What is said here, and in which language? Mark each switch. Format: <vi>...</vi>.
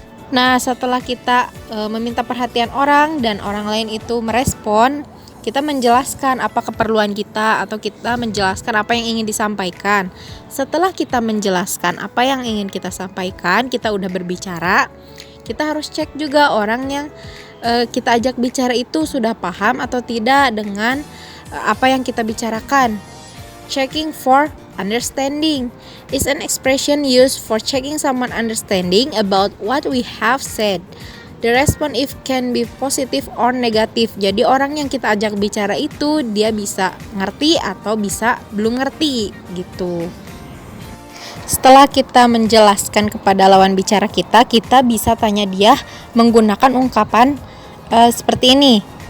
<id>Nah, setelah kita meminta perhatian orang dan orang lain itu merespon, kita menjelaskan apa keperluan kita, atau kita menjelaskan apa yang ingin disampaikan. Setelah kita menjelaskan apa yang ingin kita sampaikan, kita udah berbicara, kita harus cek juga orang yang kita ajak bicara itu sudah paham atau tidak dengan apa yang kita bicarakan.</id> <en>Checking for understanding is an expression used for checking someone understanding about what we have said. The response if can be positive or negative.</en> <id>Jadi orang yang kita ajak bicara itu dia bisa ngerti atau bisa belum ngerti gitu. Setelah kita menjelaskan kepada lawan bicara kita bisa tanya dia menggunakan ungkapan seperti ini.</id>